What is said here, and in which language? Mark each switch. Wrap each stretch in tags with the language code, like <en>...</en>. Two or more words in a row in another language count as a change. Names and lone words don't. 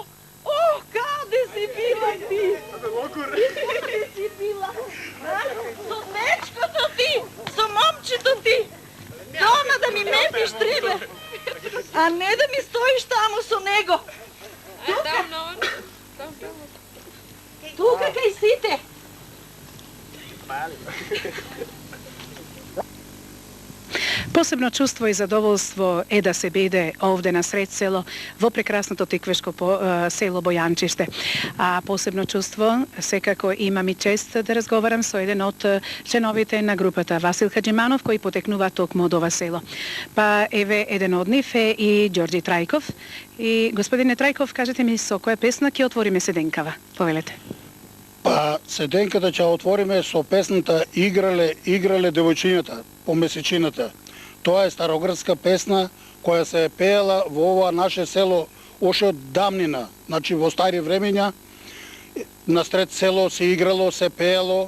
<mk>О, каде си била ти? Каде си била? Со дечкото ти, со момчето ти. Дома да ми метиш треба, а не да ми стоиш таму со него. Тука кај сите. Посебно чуство и задоволство је да се биде овде на сред село, во прекрасното Тиквешко село Бојанчиште. А посебно чуство, секако имам и чест да разговарам са један од членовите на групата Васил Хаџиманов, кој потекнува токму од ова село.</mk> <sr>Pa evo, jedan od njih je i Đorđe Trajkov.</sr> <mk>И господине Трајков, кажете ми со која песна ќе отвориме Седенкава? Повелете. Па, Седенката ќе отвориме со песната Играле девојчињата по месечината. Тоа е староградска песна која се пеела во ова наше село още од давнина. Значи во стари времења настред село се играло, се пеело.</mk>